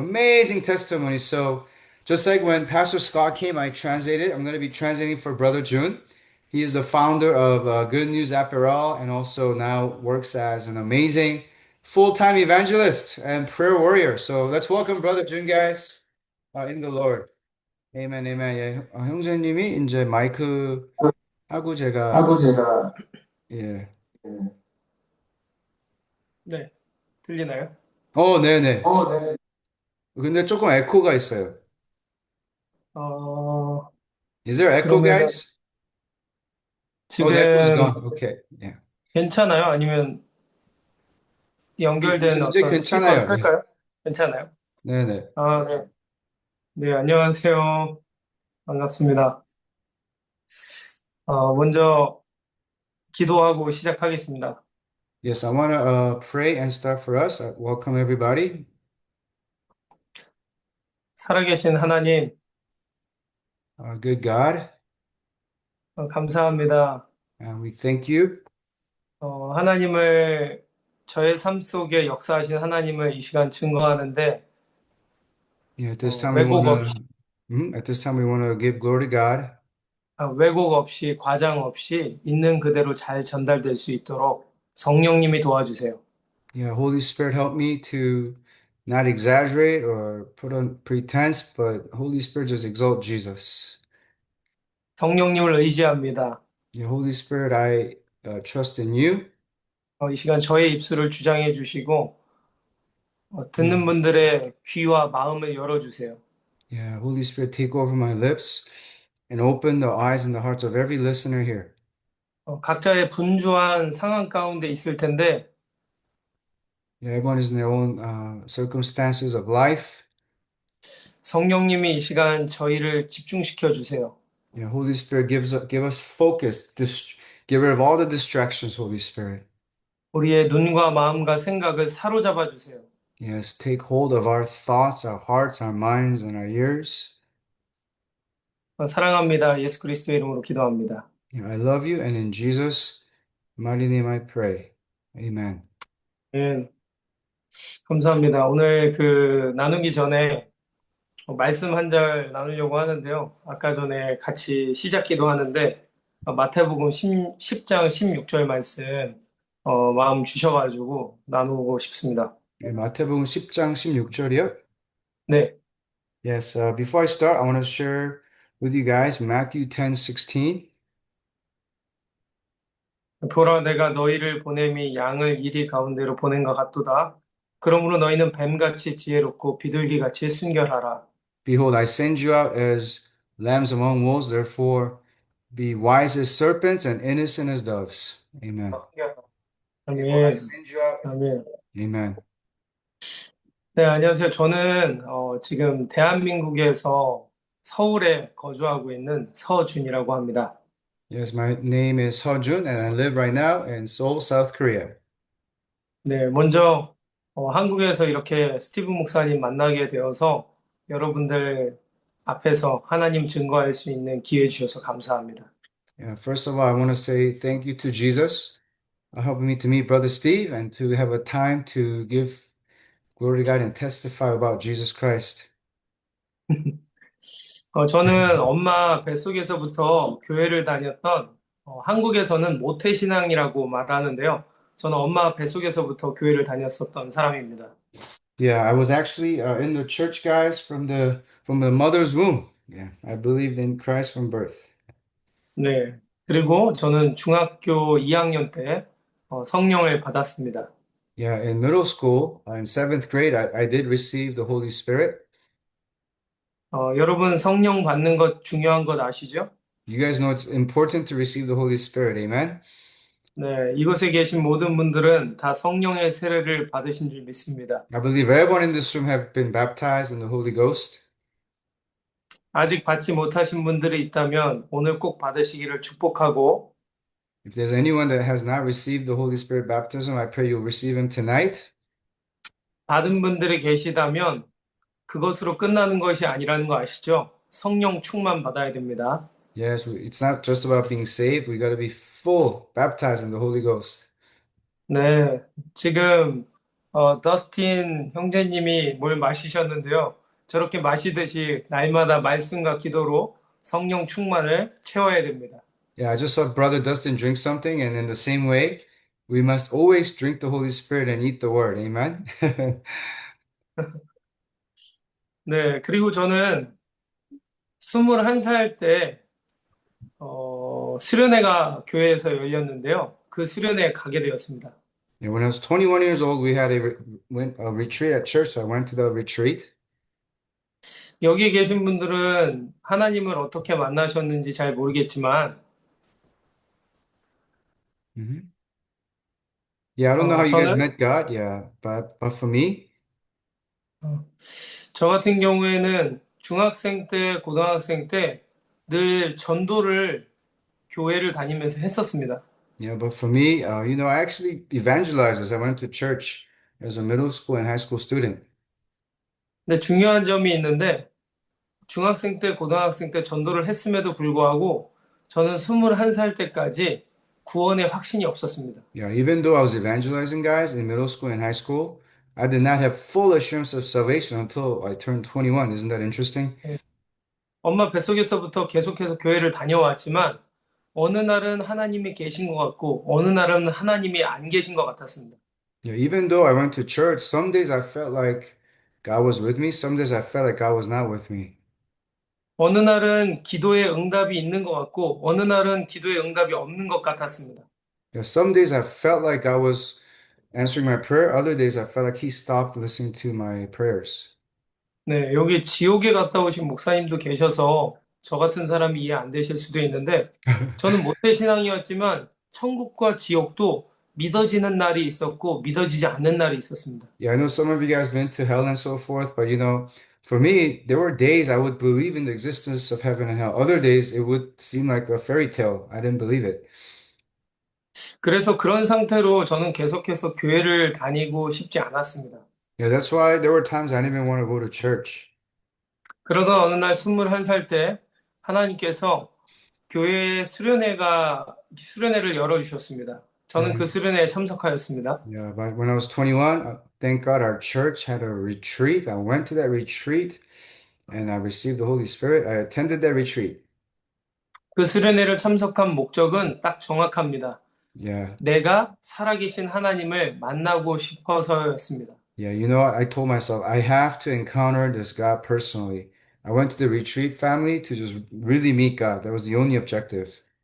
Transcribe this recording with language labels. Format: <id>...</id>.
<en>Amazing testimony. So just like when Pastor Scott came, I translated. I'm going to be translating for Brother June. He is the founder of Good News Apparel and also now works as an amazing full-time evangelist and prayer warrior. So let's welcome Brother June, guys, in the Lord. Amen, amen.</en> <ko>예, 형제님이 이제 마이크 하고 제가 예. 네, 들리나요? 네네. 근데 조금 에코가 있어요.</ko> <en>Is there echo,</en> <ko>그러면은</ko> <en>guys? Oh, the echo's</en> <ko>지금</ko> <en>gone. Okay. Yeah.</en> <ko>괜찮아요? 아니면 연결된 이제 어떤 스피커를 괜찮아요. 예. 끌까요? 괜찮아요? 네네. 네. 네, 안녕하세요. 반갑습니다. 먼저 기도하고 시작하겠습니다.</ko> <en>Yes, I want to pray and start for us. Welcome everybody.</en> <ko>살아계신 하나님,</ko> <en>Our good God,</en> <ko>감사합니다.</ko> <en>and we thank you.</en> <ko>하나님을 저의 삶 속에 역사하신 하나님을 이 시간 증거하는데</ko> <en>Yeah, at this time we</en> <ko>왜곡</ko> <en>want</en> <ko>없이,</ko> <en>to at this time we want to give glory to God.</en> <ko>왜곡 없이, 과장 없이 있는 그대로 잘 전달될 수 있도록 성령님이 도와주세요.</ko> <en>Yeah, Holy Spirit, help me to not exaggerate or put on pretense, but Holy Spirit, just exalt Jesus.</en> <ko>성령님을 의지합니다.</ko> <en>Yeah, Holy Spirit, I trust in you.</en> <ko>이 시간 저의 입술을 주장해 주시고 듣는 분들의 귀와 마음을 열어주세요.</ko> <en>Yeah, Holy Spirit, take over my lips and open the eyes and the hearts of every listener here.</en> <ko>각자의 분주한 상황 가운데 있을 텐데</ko> <en>Yeah, everyone is in their own circumstances of life.</en> <ko>성령님이 이 시간 저희를 집중시켜 주세요.</ko> <en>Yeah, Holy Spirit, give us focus. Get rid of all the distractions, Holy Spirit.</en> <ko>우리의 눈과 마음과 생각을 사로잡아 주세요.</ko> <en>Yes, take hold of our thoughts, our hearts, our minds, and our ears.</en> <ko>사랑합니다. 예수 그리스도의 이름으로 기도합니다.</ko> <en>Yeah, I love you, and in Jesus' mighty name I pray. Amen.</en> <ko>예, 감사합니다. 오늘 나누기 전에 말씀 한 절 나누려고 하는데요. 아까 전에 같이 시작 기도하는데 마태복음 10장 16절 말씀 마음 주셔가지고 나누고 싶습니다. 네, 마태복음 10장 16절이요? 네,</ko> <en>Yes, before I start, I want to share with you guys Matthew 10:16.</en> <ko>보라 내가 너희를 보냄이 양을 이리 가운데로 보낸 것 같도다. 그러므로 너희는 뱀같이 지혜롭고 비둘기같이 순결하라.</ko> <en>Behold, I send you out as lambs among wolves, therefore be wise as serpents and innocent as doves. Amen. Behold, I</en> <ko>아멘.</ko> <en>send you out.</en> <ko>아멘.</ko> <en>Amen.</en> <ko>네, 안녕하세요. 저는 지금 대한민국에서 서울에 거주하고 있는 서준이라고 합니다.</ko> <en>Yes, my name is Seo-jun, and I live right now in Seoul, South Korea.</en> <ko>네, 먼저 한국에서 이렇게 스티븐 목사님 만나게 되어서 여러분들 앞에서 하나님 증거할 수 있는 기회 주셔서 감사합니다.</ko> <en>Yeah, first of all, I want to say thank you to Jesus helping me to meet Brother Steve and to have a time to give glory to God and testify about Jesus Christ.</en> <ko>저는 엄마 뱃속에서부터 교회를 다녔던 한국에서는 모태신앙이라고 말하는데요. 저는 엄마 뱃속에서부터 교회를 다녔었던 사람입니다.</ko> <en>Yeah, I was actually in the church, guys, from the mother's womb. Yeah, I believed in Christ from birth.</en> <ko>네. 그리고 저는 중학교 2학년 때 성령을 받았습니다.</ko> <en>Yeah, in middle school, in seventh grade, I did receive the Holy Spirit.</en> <ko>여러분 성령 받는 것 중요한 것 아시죠?</ko> <en>You guys know it's important to receive the Holy Spirit. Amen.</en> <ko>네, 이곳에 계신 모든 분들은 다 성령의 세례를 받으신 줄 믿습니다.</ko> <en>I believe everyone in this room have been baptized in the Holy Ghost.</en> <ko>아직 받지 못하신 분들이 있다면 오늘 꼭 받으시기를 축복하고</ko> <en>If there's anyone that has not received the Holy Spirit baptism, I pray you'll receive him tonight.</en> <ko>받은 분들이 계시다면 그것으로 끝나는 것이 아니라는 거 아시죠? 성령 충만 받아야 됩니다.</ko> <en>Yes, it's not just about being saved. We got to be full, baptized in the Holy Ghost.</en> <ko>네, 지금 더스틴 형제님이 뭘 마시셨는데요. 저렇게 마시듯이 날마다 말씀과 기도로 성령 충만을 채워야 됩니다.</ko> <en>Yeah, I just saw Brother Dustin drink something, and in the same way, we must always drink the Holy Spirit and eat the Word. Amen.</en> <ko>네, 그리고 저는 21살 때 수련회가 교회에서 열렸는데요. 그 수련회에 가게 되었습니다.</ko> <en>Yeah, when I was 21 years old, we had a retreat at church, so I went to the retreat.</en> <ko>여기 계신 분들은 하나님을 어떻게 만나셨는지 잘 모르겠지만</ko> <en>Yeah, I don't know how you guys</en> <ko>저는</ko> <en>met God, yeah, but for me,</en> <ko>저 같은 경우에는 중학생 때, 고등학생 때 늘 전도를 교회를 다니면서 했었습니다.</ko> <en>yeah, but for me, I actually evangelized as I went to church as a middle school and high school student.</en> <ko>근데 중요한 점이 있는데 중학생 때, 고등학생 때 전도를 했음에도 불구하고 저는 21살 때까지 구원의 확신이 없었습니다.</ko> <en>Yeah, even though I was evangelizing guys in middle school and high school, I did not have full assurance of salvation until I turned 21. Isn't that interesting?</en> <ko>엄마 뱃속에서부터 계속해서 교회를 다녀왔지만 어느 날은 하나님이 계신 것 같고 어느 날은 하나님이 안 계신 것 같았습니다.</ko> <en>Yeah, even though I went to church, some days I felt like God was with me, some days I felt like God was not with me.</en> <ko>어느 날은 기도의 응답이 있는 것 같고 어느 날은 기도의 응답이 없는 것 같았습니다.</ko> <en>Yeah, some days I felt like God was answering my prayer, other days I felt like He stopped listening to my prayers.</en> <ko>네, 여기 지옥에 갔다 오신 목사님도 계셔서 저 같은 사람이 이해 안 되실 수도 있는데 저는 모태신앙이었지만 천국과 지옥도 믿어지는 날이 있었고 믿어지지 않는 날이 있었습니다.</ko> <en>Yeah, I know some of you guys been to hell and so forth, but for me, there were days I would believe in the existence of heaven and hell. Other days it would seem like a fairy tale. I didn't believe it.</en> <ko>그래서 그런 상태로 저는 계속해서 교회를 다니고 싶지 않았습니다.</ko> <en>Yeah, that's why there were times I didn't even want to go to church.</en> <ko>그러던 어느 날 21살 때 하나님께서 교회 수련회를 열어주셨습니다. 저는 그 수련회에 참석하였습니다.</ko> <en>Yeah, but when I was 21, thank God our church had a retreat. I went to that retreat and I received the Holy Spirit. I attended that retreat.</en> <ko>그 수련회를 참석한 목적은 딱 정확합니다.</ko> <en>Yeah.</en> <ko>내가 살아계신 하나님을 만나고 싶어서였습니다.</ko> <en>Yeah, I told myself I have to encounter this God personally. I went to the retreat family to just really meet God. That was the only objective.</en>